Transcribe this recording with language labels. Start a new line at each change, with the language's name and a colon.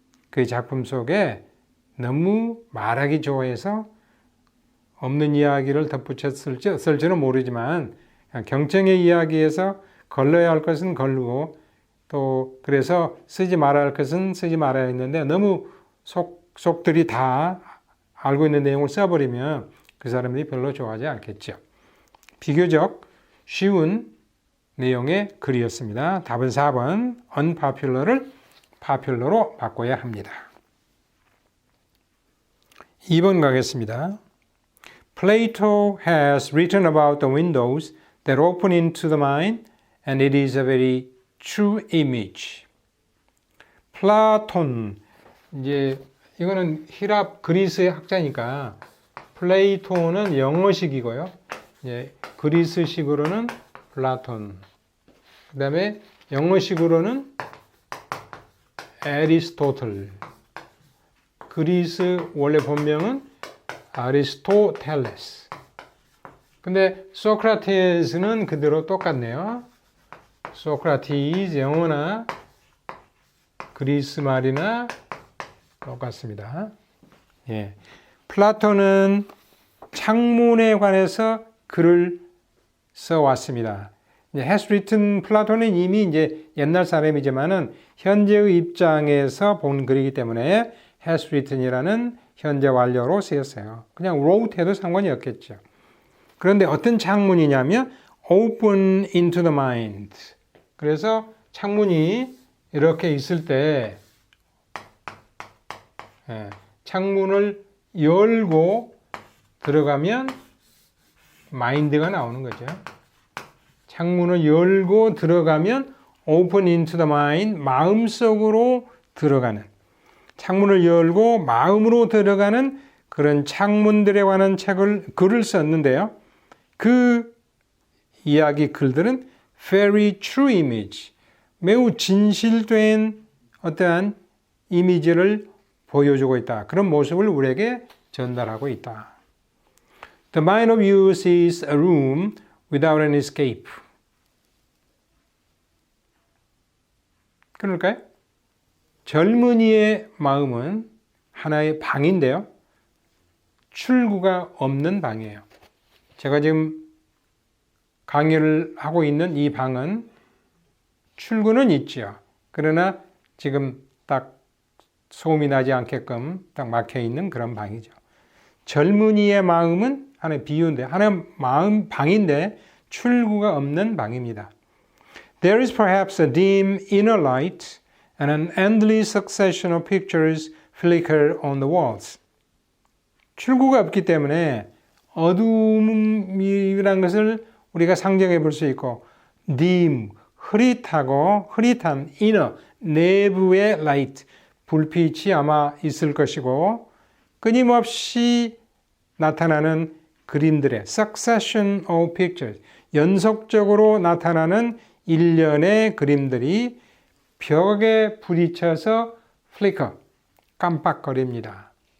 Korean: 그의 작품 속에 너무 말하기 좋아해서 없는 이야기를 덧붙였을지는 모르지만 경청의 이야기에서 걸러야 할 것은 걸르고 또 그래서 쓰지 말아야 할 것은 쓰지 말아야 했는데 너무 속들이 다 알고 있는 내용을 써버리면 그 사람들이 별로 좋아하지 않겠죠. 비교적 쉬운 내용의 글이었습니다. 답은 4번 unpopular를 popular로 바꿔야 합니다. 2번 가겠습니다.
English: Plato has written about the windows that open into the mind, and it is a very true image.
Korean: 플라톤, 이제 이거는 히랍 그리스의 학자니까 플레이토는 영어식이고요. 이제 그리스식으로는 플라톤. 그 다음에 영어식으로는 애리스토틀. 그리스 원래 본명은 아리스토텔레스. 근데 소크라테스는 그대로 똑같네요. 소크라티스 영어나 그리스 말이나 똑같습니다. 예. 플라톤은 창문에 관해서 글을 써왔습니다. has written, 플라톤은 이미 이제 옛날 사람이지만은 현재의 입장에서 본 글이기 때문에 has written이라는 현재 완료로 쓰였어요. 그냥 wrote 해도 상관이 없겠죠. 그런데 어떤 창문이냐면
English: open into the mind.
Korean: 그래서 창문이 이렇게 있을 때 창문을 열고 들어가면 마인드가 나오는 거죠. 창문을 열고 들어가면
English: open into the mind,
Korean: 마음속으로 들어가는, 창문을 열고 마음으로 들어가는 그런 창문들에 관한 글을 썼는데요. 그 이야기 글들은
English: very true image,
Korean: 매우 진실된 어떠한 이미지를 보여주고 있다. 그런 모습을 우리에게 전달하고 있다.
English: The mind of youth is a room without an escape.
Korean: 그럴까요? 젊은이의 마음은 하나의 방인데요. 출구가 없는 방이에요. 제가 지금 강의를 하고 있는 이 방은 출구는 있죠. 그러나 지금 딱 소음이 나지 않게끔 딱 막혀 있는 그런 방이죠. 젊은이의 마음은 하나의 비유인데, 하나의 마음 방인데 출구가 없는 방입니다.
English: There is perhaps a dim inner light and an endless succession of pictures flicker on the walls.
Korean: 출구가 없기 때문에 어둠이라는 것을 우리가 상정해 볼 수 있고, dim, 흐릿한 inner, 내부의 light, 불빛이 아마 있을 것이고, 끊임없이 나타나는 그림들의
English: succession of pictures,
Korean: 연속적으로 나타나는 일련의 그림들이 벽에 부딪혀서 flicker, 깜빡거립니다.